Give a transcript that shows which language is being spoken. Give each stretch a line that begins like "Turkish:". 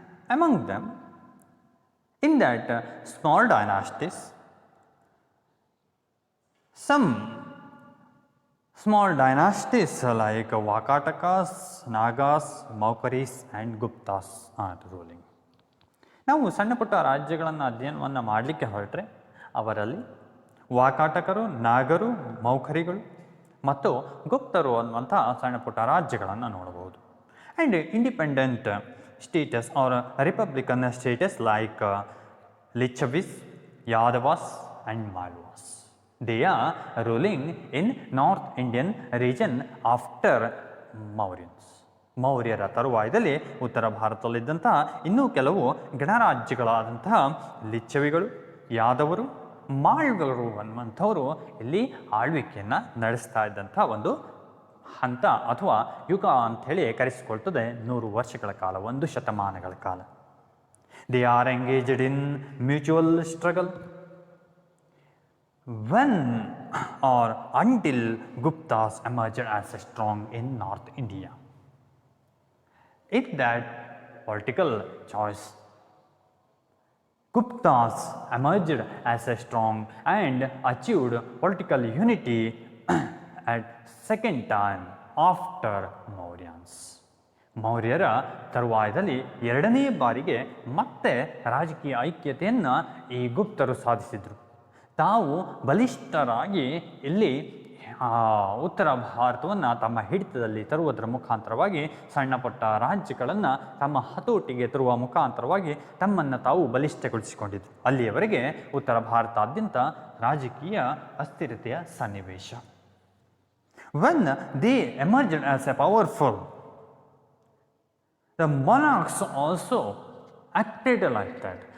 English: Among them, in that small dynasties, some small dynasties like Vakatakas, Nagas, Maukaris and Guptas are ruling.
Kannada: ನಾವು ಸಣ್ಣ ಪುಟ್ಟ ರಾಜ್ಯಗಳನ್ನು ಅಧ್ಯಯನವನ್ನು ಮಾಡಲಿಕ್ಕೆ ಹೊರಟ್ರೆ ಅವರಲ್ಲಿ ವಾಕಾಟಕರು, ನಾಗರು, ಮೌಖರಿಗಳು ಮತ್ತು ಗುಪ್ತರು ಅನ್ನುವಂಥ ಸಣ್ಣ ಪುಟ್ಟ ರಾಜ್ಯಗಳನ್ನು ನೋಡಬಹುದು.
English: And independent states or republican states like Licchavis, Yadavas and Malwas. They are ruling in North Indian region after Mauryans.
Kannada: ಮೌರ್ಯರ ತರುವಾಯದಲ್ಲಿ ಉತ್ತರ ಭಾರತದಲ್ಲಿದ್ದಂತಹ ಇನ್ನೂ ಕೆಲವು ಗಣರಾಜ್ಯಗಳಾದಂತಹ ಲಿಚ್ಛವಿಗಳು, ಯಾದವರು, ಮಾಳ್ವರು ಅನ್ನುವಂಥವರು ಇಲ್ಲಿ ಆಳ್ವಿಕೆಯನ್ನು ನಡೆಸ್ತಾ ಇದ್ದಂಥ ಒಂದು ಹಂತ ಅಥವಾ ಯುಗ ಅಂಥೇಳಿ ಕರೆಸಿಕೊಳ್ತದೆ 100 ವರ್ಷಗಳ ಕಾಲ, 1 ಶತಮಾನಗಳ ಕಾಲ.
English: They are engaged in mutual struggle when or until Guptas emerged as strong in North India. In that political choice, Guptas emerged as a strong and achieved political unity at second time after Mauryans.
Kannada: ಮೌರ್ಯರ ತರುವಾಯದಲ್ಲಿ 2ನೇ ಬಾರಿಗೆ ಮತ್ತೆ ರಾಜಕೀಯ ಐಕ್ಯತೆಯನ್ನು ಈ ಗುಪ್ತರು ಸಾಧಿಸಿದರು. ತಾವು ಬಲಿಷ್ಠರಾಗಿ ಇಲ್ಲಿ ಉತ್ತರ ಭಾರತವನ್ನು ತಮ್ಮ ಹಿಡಿತದಲ್ಲಿ ತರುವುದರ ಮುಖಾಂತರವಾಗಿ ಸಣ್ಣ ಪುಟ್ಟ ರಾಜ್ಯಗಳನ್ನು ತಮ್ಮ ಹತೋಟಿಗೆ ತರುವ ಮುಖಾಂತರವಾಗಿ ತಮ್ಮನ್ನು ತಾವು ಬಲಿಷ್ಠಗೊಳಿಸಿಕೊಂಡಿದ್ದರು. ಅಲ್ಲಿಯವರೆಗೆ ಉತ್ತರ ಭಾರತಾದ್ಯಂತ ರಾಜಕೀಯ ಅಸ್ಥಿರತೆಯ ಸನ್ನಿವೇಶ.
English: When they emerged as a powerful, the monarchs also acted like that.